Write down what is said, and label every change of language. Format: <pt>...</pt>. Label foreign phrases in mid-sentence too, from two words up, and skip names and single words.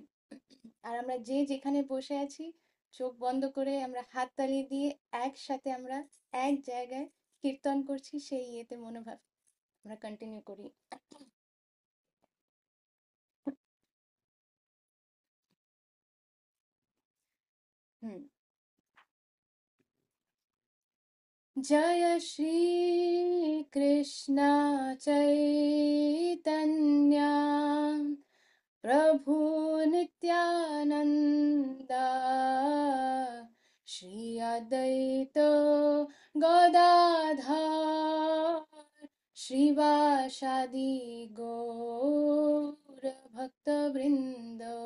<bn>আর আমরা যে যেখানে বসে আছি, চোখ বন্ধ করে আমরা হাততালি দিয়ে একসাথে আমরা এক জায়গায় কীর্তন করছি, সেই ইয়েতে মনোভাব আমরা কন্টিনিউ করি। হুম। জয় শ্রী কৃষ্ণ চৈতন্য প্রভু নিত্যানন্দ শ্রী অদ্বৈত গদাধর শ্রীবাসাদি গৌর ভক্ত বৃন্দ।</bn>